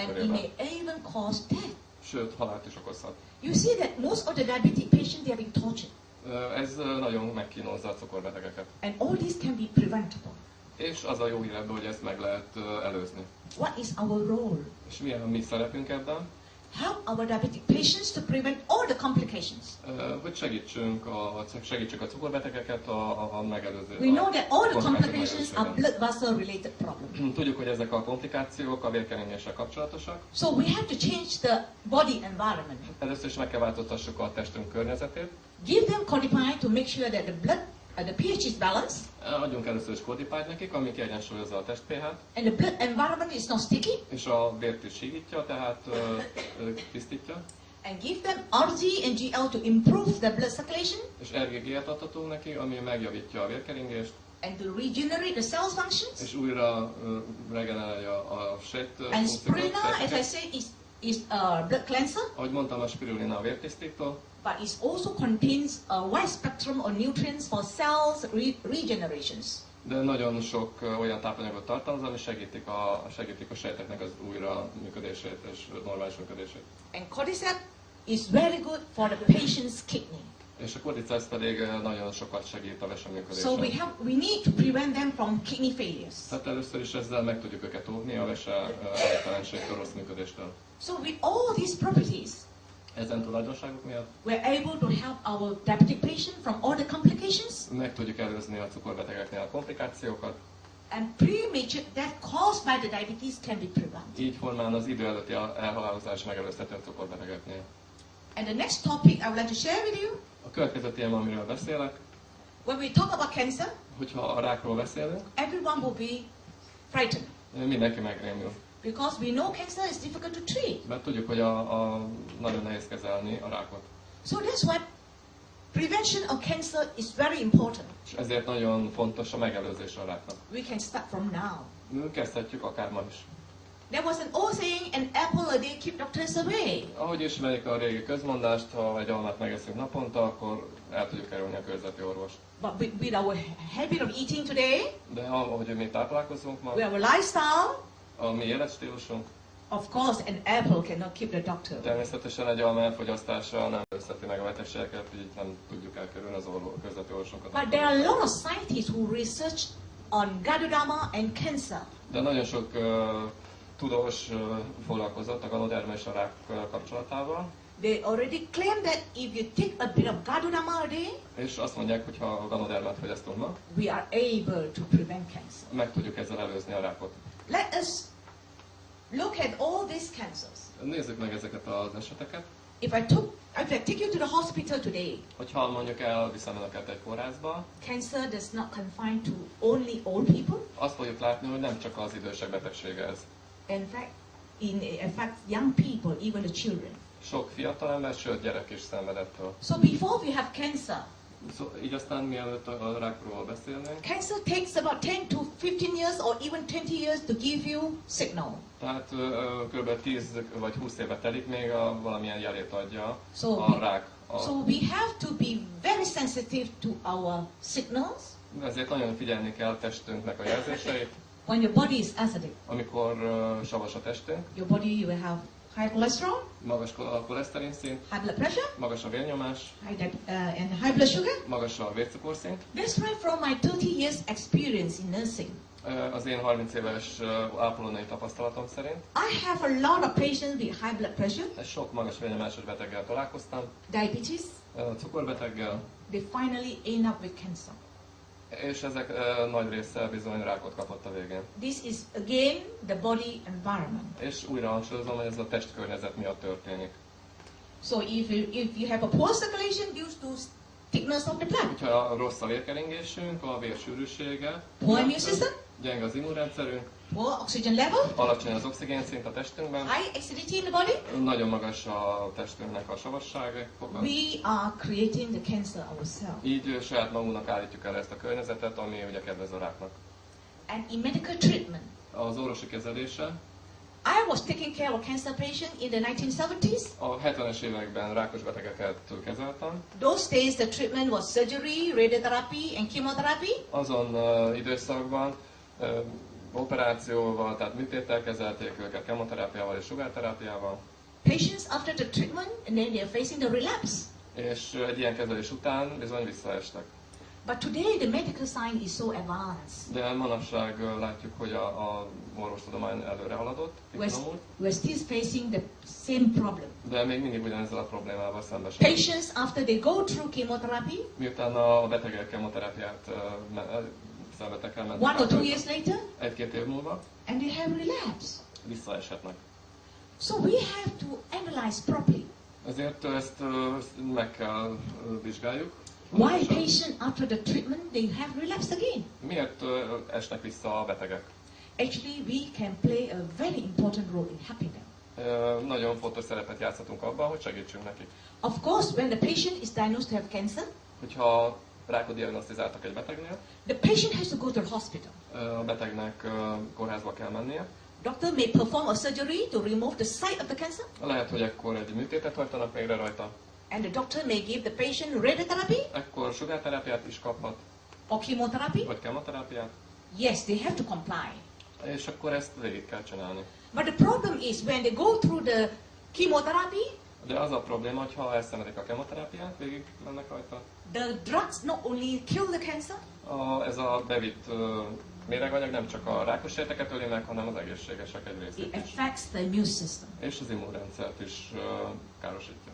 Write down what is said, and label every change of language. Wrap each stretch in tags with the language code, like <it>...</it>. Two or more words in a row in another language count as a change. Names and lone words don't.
<en>And it</en> <hu>körében,</hu> <en>may even cause death.</en> <hu>sőt halált is okozhat.</hu> <en>You see that most of the diabetic patients, they are being tortured.</en> <hu>Ez nagyon megkínozza a cukorbetegeket.</hu> <en>And all this can be preventable.</en> <hu>És az a jó hír ebben, hogy ezt meg lehet előzni.</hu> <en>What is our role?</en> <hu>És mi a mi szerepünk ebben?</hu> <en>Help our diabetic patients to prevent all the complications. patients.</en> <hu>Hogy segítsük a cukorbetegeket a megelőző.</hu> <en>We know that all the</en> <hu>komplikációk</hu> <en>complications are blood vessel related problems.</en> <hu>Tudjuk, hogy ezek a komplikációk a vérkeringéssel kapcsolatosak.</hu> <en>So we have to change the body environment.</en> <hu>Először is meg kell változtassuk a testünk környezetét.</hu> <en>Give them Codipine to make sure that the pH is balanced.</en> <hu>Adjunk először is Codipine nekik, ami kiegyensúlyozza a test pH-t.</hu> <en>And the blood environment is not sticky.</en> <hu>És a vért is hígítja, tehát tisztítja.</hu> <en>And give them RG and GL to improve the blood circulation.</en> <hu>És RGG-et adhatunk neki, ami megjavítja a vérkeringést.</hu> <en>And to regenerate the cell functions.</en> <hu>És újra regenerálja a sejt</hu> <en>And spirulina, as I say, is a blood cleanser.</en> <hu>Ahogy mondtam, a spirulina a vértisztító.</hu> <en>But it also contains a wide spectrum of nutrients for cells regenerations.</en> <hu>De nagyon sok olyan tápanyagot tartalmaz, ami segítik a sejteknek az újra működését és normális működését.</hu> <en>And cordyceps is very good for the patient's kidney.</en> <hu>És a cordyceps pedig nagyon sokat segít a veseműködésen.</hu> <en>So we need to prevent them from kidney failures.</en> <hu>Tehát először is ezzel meg tudjuk őket óvni a veselégtelenségtől, rossz működéstől.</hu> <en>So with all these properties,</en> <hu>ezen tulajdonságok miatt</hu> <en>we're able to help our diabetic patient from all the complications.</en> <hu>Meg tudjuk előzni a cukorbetegeknél a komplikációkat.</hu> <en>And premature death caused by the diabetes can be prevented.</en> <hu>Így formán az idő előtti elhalálozás megelőzhető a cukorbetegeknél.</hu> <en>And the next topic I would like to share with you.</en> <hu>A következő téma, amiről beszélek,</hu> <en>when we talk about cancer,</en> <hu>hogyha a rákról beszélünk,</hu> <en>everyone will be frightened.</en> <hu>Mindenki megrémül.</hu> <en>Because we know cancer is difficult to treat.</en> <hu>Mert tudjuk, hogy nagyon nehéz kezelni a rákot.</hu> <en>So that's why prevention of cancer is very important.</en> <hu>És ezért nagyon fontos a megelőzés a ráknak.</hu> <en>We can start from now.</en> <hu>Kezdhetjük akár ma is.</hu> <en>There was an old saying, an apple a day keep doctors away.</en> <hu>Ahogy ismerik a régi közmondást, ha egy almát megeszünk naponta, akkor el tudjuk kerülni a körzeti orvost.</hu> <en>But with our habit of eating today,</en> <hu>de ahogy mi táplálkozunk ma,</hu> <en>we have a lifestyle,</en> <hu>a mi életstílusunk,</hu> <en>of course an apple cannot keep the doctor away.</en> <hu>Természetesen egy alma elfogyasztása nem előzheti meg a betegségeket, így nem tudjuk elkerülni az körzeti orvosunkat.</hu> <en>But there are a lot of scientists who research on Ganoterápia and cancer.</en> <hu>De nagyon sok tudós foglalkozott a ganoterápia és a rák kapcsolatával.</hu> <en>They already claim that if you take a bit of Ganoterápia a day,</en> <hu>és azt mondják, hogy ha a ganoterápiát fogyasztunk ma,</hu> <en>we are able to prevent cancer.</en> <hu>meg tudjuk ezzel előzni a rákot.</hu> <en>Let us look at all these cancers.</en> <hu>Nézzük meg ezeket az eseteket.</hu> <en>If I take you to the hospital today,</en> <hu>hogyha mondjuk elviszem önöket egy kórházba,</hu> <en>cancer does not confine to only old people.</en> <hu>Azt fogjuk látni, hogy nem csak az idősek betegsége ez.</hu> <en>In fact, young people, even the children.</en> <hu>Sok fiatal ember, sőt gyerek is szenved ettől.</hu> <en>So before we have cancer,</en> <hu>így aztán mielőtt a rákról beszélnénk,</hu> <en>cancer takes about 10 to 15 years or even 20 years to give you signal.</en> <hu>Tehát kb. 10 vagy 20 éve telik, még valamilyen jelét adja</hu> <en>So</en> <hu>a rák.</hu> <en>So we have to be very sensitive to our signals.</en> <hu>Ezért nagyon figyelni kell a testünknek a jelzéseit.</hu> <en>When your body is acidic,</en> <hu>amikor savas a testünk,</hu> <en>your body will have high cholesterol,</en> <hu>magas a koleszterin szint,</hu> <en>high blood pressure,</en> <hu>magas a vérnyomás,</hu> <en>and high blood sugar.</en> <hu>magas a vércukorszint.</hu> <en>That's why from my 30 years experience in nursing,</en> <hu>az én 30 éves ápolónői tapasztalatom szerint,</hu> <en>I have a lot of patients with high blood pressure,</en> <hu>sok magas vérnyomásos beteggel találkoztam,</hu> <en>diabetes,</en> <hu>cukorbeteggel,</hu> <en>they finally end up with cancer.</en> <hu>és ezek nagy része bizony rákot kapott a végén.</hu> <en>This is again the body environment.</en> <hu>És újra hangsúlyozom, hogy ez a testkörnyezet miatt történik.</hu> <en>So if you have a poor circulation due to thickness of the blood,</en> <hu>hogyha rossz a vérkeringésünk, a vérsűrűsége,</hu> <en>poor immune system,</en> <hu>gyenge az immunrendszerünk,</hu> <en>poor oxygen level,</en> <hu>alacsony az oxigénszint a testünkben,</hu> <en>high acidity in the body,</en> <hu>nagyon magas a testünknek a savassága foka.</hu> <en>we are creating the cancer ourselves.</en> <hu>Így saját magunknak állítjuk el ezt a környezetet, ami ugye kedvez a ráknak.</hu> <en>And in medical treatment,</en> <hu>Az orvosi kezelése,</hu> <en>I was taking care of cancer patient in the 1970s.</en> <hu>a 70-es években rákos betegeket kezeltem.</hu> <en>Those days the treatment was surgery, radiotherapy and chemotherapy.</en> <hu>Azon időszakban operációval, tehát műtéttel kezelték őket, kemoterápiával és sugárterápiával.</hu> <en>Patients after the treatment and then they are facing the relapse.</en> <hu>És egy ilyen kezelés után bizony visszaestek.</hu> <en>But today the medical science is so advanced.</en> <hu>De manapság látjuk, hogy a orvostudomány előre haladott, kifinomult.</hu> <en>We're still facing the same problem.</en> <hu>De még mindig ugyanezzel a problémával szembesülünk.</hu> <en>Patients, after they go through chemotherapy,</en> <hu>Miután a betegek kemoterápiát szenvedtek el,</hu> <en>1 or 2 years later,</en> <hu>1-2 év múlva</hu> <en>and they have relapse.</en> <hu>visszaeshetnek.</hu> <en>So we have to analyze properly.</en> <hu>Ezért ezt meg kell vizsgáljuk.</hu> <en>Why patient after the treatment they have relapsed again?</en> <hu>Miért esnek vissza a betegek?</hu> <en>Actually, we can play a very important role in helping them.</en> <hu>Nagyon fontos szerepet játszhatunk abban, hogy segítsünk nekik.</hu> <en>Of course, when the patient is diagnosed to have cancer,</en> <hu>Hogyha rákot diagnosztizáltak egy betegnél,</hu> <en>the patient has to go to the hospital.</en> <hu>a betegnek kórházba kell mennie.</hu> <en>Doctor may perform a surgery to remove the site of the cancer,</en> <hu>Lehet, hogy ekkor egy műtétet hajtanak végre rajta.</hu> <en>and the doctor may give the patient radiotherapy</en> <hu>Ekkor sugárterápiát is kaphat,</hu> <en>or chemotherapy.</en> <hu>vagy kemoterápiát,</hu> <en>Yes, they have to comply.</en> <hu>és akkor ezt végig kell csinálni.</hu> <en>But the problem is when they go through the chemotherapy,</en> <hu>De az a probléma, hogy ha elszenvedik a kemoterápiát, végig mennek rajta.</hu> <en>the drugs not only kill the cancer,</en> <hu>Ez a bevitt méreganyag nem csak a rákos sejteket öli meg, hanem az egészségesek egy részét</hu> <en>it is. affects the immune system.</en> <hu>És az immunrendszert is károsítja.</hu>